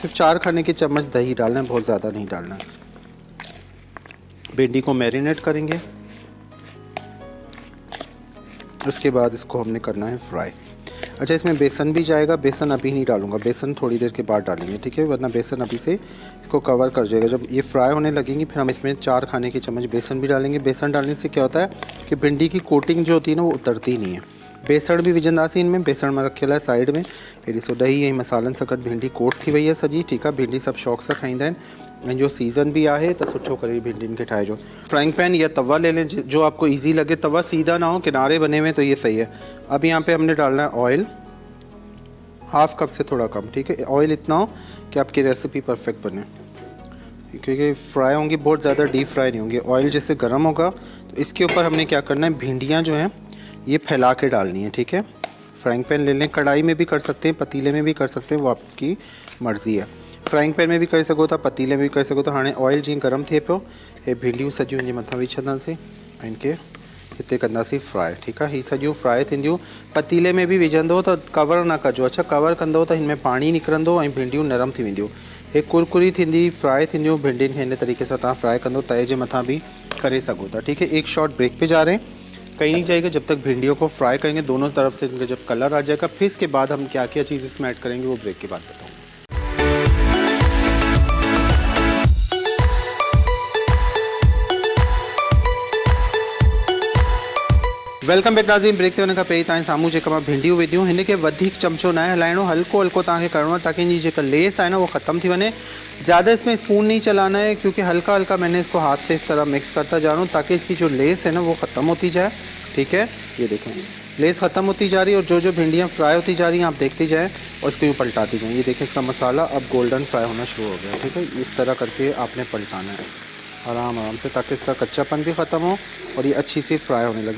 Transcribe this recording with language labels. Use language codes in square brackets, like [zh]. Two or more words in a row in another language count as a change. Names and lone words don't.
[ur] صرف 4 کھانے کے چمچ دہی ڈالنا ہے، بہت زیادہ نہیں ڈالنا ہے۔ بھنڈی کو میرینیٹ کریں گے، اس کے بعد اس کو ہم نے کرنا ہے فرائی. اچھا، اس میں بیسن بھی جائے گا، بیسن ابھی نہیں ڈالوں گا، بیسن تھوڑی دیر کے بعد ڈالیں گے، ٹھیک ہے، ورنہ بیسن ابھی سے اس کو کور کر جائے گا. جب یہ فرائی ہونے لگیں گی پھر ہم اس میں 4 کھانے کے چمچ بیسن بھی ڈالیں گے. بیسن ڈالنے سے کیا ہوتا ہے کہ بھنڈی کی کوٹنگ جو ہوتی ہے نا وہ اترتی نہیں ہے. [sd] बेसण भी विझंदासीं इनमें, बेसण में रखियल आहे साइड में। हे ॾिसो ॾही ऐं मसालनि सां गॾु भिंडी कोट थी वई आहे सॼी, ठीकु आहे। भिंडी सभु शौक़ सां खाईंदा आहिनि, ऐं जो सीज़न भी आहे त सुठो करे भिंडियुनि खे ठाहिजो। [en] frying pan [ur] یا توا لے لیں جو آپ کو ایزی لگے، توا سیدھا نہ ہو، کنارے بنے ہوئے، تو یہ صحیح ہے. اب یہاں پہ ہم نے ڈالنا ہے آئل، 1/2 کپ سے تھوڑا کم، ٹھیک ہے. آئل اتنا ہو کہ آپ کی ریسپی پرفیکٹ بنے، کیونکہ فرائی ہوں گی، بہت زیادہ [en] deep fry [ur] نہیں ہوں گے. آئل جیسے گرم ہوگا تو اس کے اوپر ہم نے کیا کرنا ہے، بھنڈیاں جو ہیں یہ پھیلا کے ڈالنی ہے، ٹھیک ہے. [en] frying pan [ur] لے لیں، کڑاہی میں بھی کر سکتے ہیں، پتیلے میں بھی کر سکتے ہیں، وہ آپ کی مرضی ہے. [en] frying pan [sd] में भी कर सघो था, पतीले में भी कर सघो था। हाणे ऑयल जीअं गर्म थिए पियो, हे भिंडियूं सॼियूं हिनजे मथां विझी छॾंदासीं ऐं इनखे हिते कंदासीं फ्राई, ठीकु आहे। हीअ सॼियूं फ्राई थींदियूं। पतीले में बि विझंदो त कवर न कजो, अच्छा कवर कंदो त हिन में पाणी निकिरंदो ऐं भिंडियूं नरम थी वेंदियूं। हे कुरकुरी थींदी, फ्राई थींदियूं भिंडियुनि खे। हिन तरीक़े सां तव्हां फ्राई कंदो, तए जे मथां बि करे सघो था, ठीक है। [ur] ایک [en] short break [ur] پہ جا رہے ہیں، کہیں نہیں جائے گا جب تک بھنڈیوں کو فرائی کریں گے، دونوں طرف سے ان کا جب کلر آ جائے گا. پھر اس کے بعد ہم کیا کیا چیز اس میں ایڈ کریں گے وہ بریک کے بعد بتاؤں گا. [en] welcome back नाज़रीन। [sd] ब्रेक ते वञण खां पहिरीं तव्हांजे साम्हूं जेका मां भिंडियूं विधियूं, हिन खे वधीक चमचो न आहे हलाइणो, हल्को हल्को तव्हांखे करिणो आहे ताकि इनकी जेका लेस है ना वो ख़त्म थी वञे। [ur] زیادہ اس میں سپون نہیں چلانا ہے کیونکہ ہلکا ہلکا میں نے اس کو ہاتھ سے اس طرح مکس کرتا جا رہا ہوں تاکہ اس کی جو لیس ہے نا وہ ختم ہوتی جائے. ٹھیک ہے، یہ دیکھیں لیس ختم ہوتی جا رہی ہے اور جو جو بھنڈیاں فرائی ہوتی جا رہی ہیں آپ دیکھتے جائیں اور اس کو یوں پلٹاتی جائیں. یہ دیکھیں اس کا مسالا اب [en] golden fry [ur] ہونا شروع ہو گیا۔ ٹھیک ہے، اس طرح کر کے آپ نے پلٹانا ہے آرام آرام سے تاکہ اس کا کچا پن بھی ختم ہو اور یہ اچھی سی فرائی ہونے لگے.